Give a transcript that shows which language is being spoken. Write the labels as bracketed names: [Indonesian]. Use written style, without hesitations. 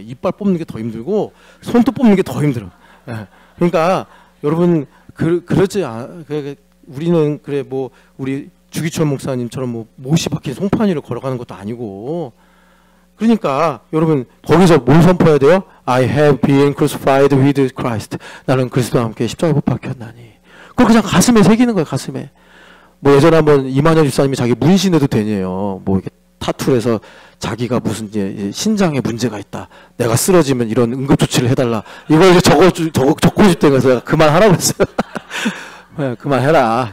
[Korean] 이빨 뽑는 게 더 힘들고 손톱 뽑는 게 더 힘들어. 그러니까 여러분 그렇지 우리는 그래 뭐 우리 주기철 목사님처럼 뭐 못이 박힌 송판이를 걸어가는 것도 아니고 그러니까 여러분 거기서 뭘 선포해야 돼요? [English] I have been crucified with Christ. [Korean] 나는 그리스도와 함께 십자가에 못 박혔나니. 그걸 그냥 가슴에 새기는 거예요. 가슴에. 뭐 예전에 한번 이만현 집사님이 자기 문신해도 되네요. 뭐 이렇게 타투를 해서 자기가 무슨 이제 신장에 문제가 있다. 내가 쓰러지면 이런 응급조치를 해달라. 이걸 이제 적고 싶다고 해서 그만하라고 했어요. 네, 그만해라.